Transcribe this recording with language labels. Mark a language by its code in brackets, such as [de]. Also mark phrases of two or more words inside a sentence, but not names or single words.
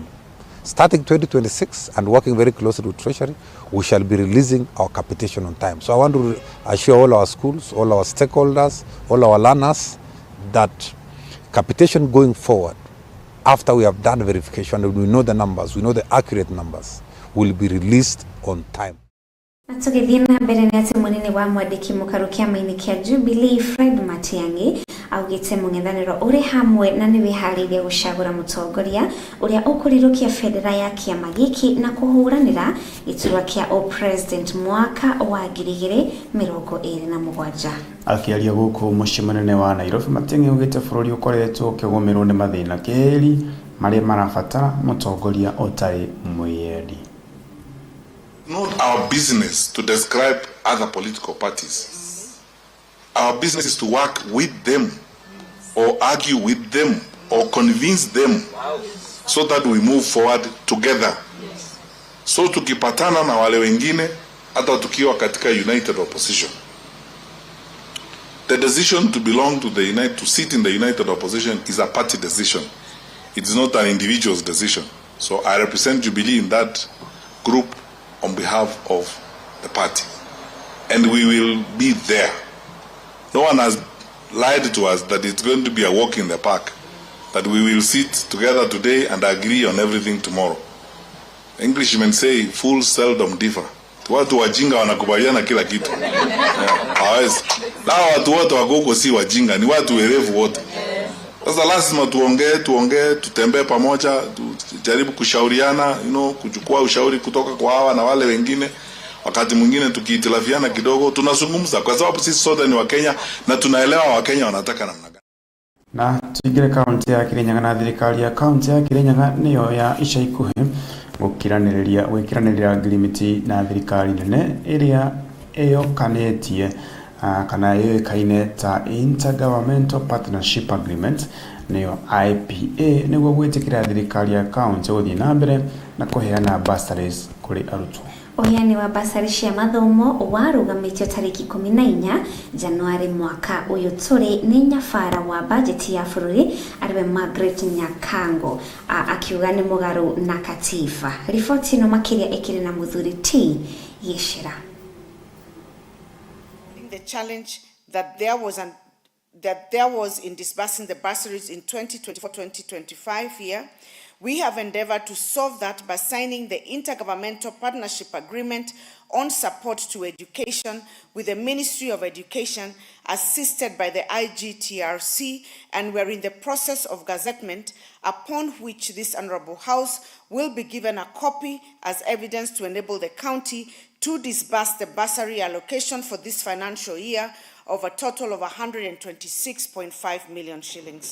[en] Starting 2026 and working very closely with Treasury, we shall be releasing our capitation on time. So I want to assure all our schools, all our stakeholders, all our learners that capitation going forward, after we have done verification and we know the numbers, we know the accurate numbers, will be released on time. [ki] Natugithie na mbere ni ati munini wa mwandiki mukaru kiama-ini kia Jubilee Fred Matiang'i augite mung'ethaniro uri hamwe na ni wihariirie gucagura mutongoria uria ukurirukia federa ya kiama giki na kuhuranira iturwa kia president mwaka wa 2027. Akiaria guku mucii munene wa Nairobi, Matiang'i augite bururi ukoretwo ukigomerwo ni mathina keri maria marabatara mutongoria utari mwiyendi. [en] Not our business to describe other political parties. Our business is to work with them or argue with them or convince them so that we move forward together. [sw] So tukipatana na wale wengine hata tukiwa katika [en] united opposition. The decision to belong to to sit in the united opposition is a party decision. It is not an individual's decision. So I represent Jubilee in that group on behalf of the party, and we will be there. No one has lied to us that it's going to be a walk in the park, that we will sit together today and agree on everything tomorrow. Englishmen say fools seldom differ. [sw] Watu wajinga wanakubaliana kila kitu. Hawezi. Na watu wote wako si wajinga, ni watu werevu wote. Sasa lazima tuongee, tutembee pamoja, tujaribu kushauriana, kuchukua ushauri kutoka kwa hawa na wale wengine. Wakati mwingine tukihitilafiana kidogo, tunazungumza kwa sababu sisi sote ni Wakenya na tunaelewa Wakenya wanataka namna gani. [ki] Na tuigire kaunti ya Kirinyaga na thirikari ya kaunti ya Kirinyaga niyo ya ica ikuhi gwikiranirira agreement na thirikari nene iria eyokanetie kana yoikaine ta Intergovernmental Partnership Agreement niyo IPA niguo gwitikira thirikari ya kaunti guthii na mbere na kuheana bursaries kuri arutwo. Uheani wa basari cia mathomo warugamitio tariki 14 Januari mwaka uyu turi ni nyabara wa bajeti ya bururi ariwe Margaret Nyakango akiuga ni mugaru na katiba. Ripoti no makiria ikiri na muthuri T Yeshira. [en] The challenge that there was in disbursing the bursaries in 2024-2025 year, we have endeavored to solve that by signing the Intergovernmental Partnership Agreement on Support to Education with the Ministry of Education, assisted by the IGTRC, and we're in the process of gazettement, upon which this Honourable House will be given a copy as evidence to enable the county to disburse the bursary allocation for this financial year of a total of 126.5 million shillings.